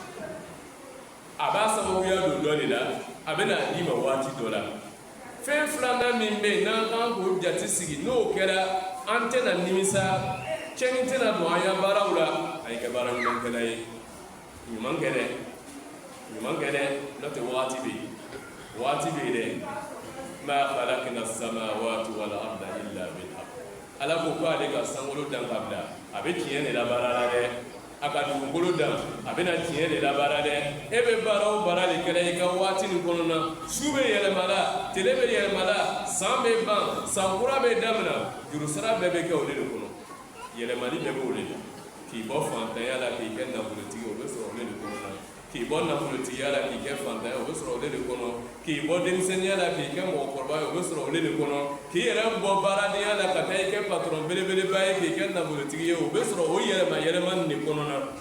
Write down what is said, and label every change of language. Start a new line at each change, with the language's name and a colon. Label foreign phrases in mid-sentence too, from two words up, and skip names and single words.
Bambara: a b'a sababuya don dɔ de la a bɛ na d'i ma waati dɔ la fɛn filanan min bɛ yen n'an kan k'o jate sigi n'o kɛra an tɛna nimisa cɛnni tɛna don an ya baaraw la a ye kɛ baara ɲumankɛla ye ɲuman kɛ dɛ n'o tɛ waati bɛ yen dɛ
Arabic: ما خلقنا السماوات والأرض إلا بالحق
Bambara: ala ko ale ka sankolo dan ka bila a bɛ tiɲɛ de la baara la dɛ a ka dugukolo dan a bɛ na tiɲɛ de la baara dɛ e bɛ baara o baara de kɛra i ka waati nin kɔnɔna su bɛ yɛlɛma la tile bɛ yɛlɛma la san bɛ ban san kura bɛ daminɛ jurusara bɛɛ bɛ kɛ o de kɔnɔ yɛlɛmali bɛɛ bɛ o de la k'i bɔ fantanya la k'i kɛ nafolotigi o bɛ sɔrɔ o de kɔnɔ k'i bɔ nafolotigiya la k'i kɛ fantanya o bɛ sɔrɔ o de kɔnɔ k'i bɔ denmisɛnniya la k'i kɛ mɔgɔkɔrɔba ye o bɛ sɔrɔ o de kɔnɔ k'i yɛrɛ bɔ baaradenya la ka taa i kɛ patron belebeleba ye k'i kɛ nafolotigi ye o bɛ sɔrɔ o yɛlɛma nin de kɔnɔna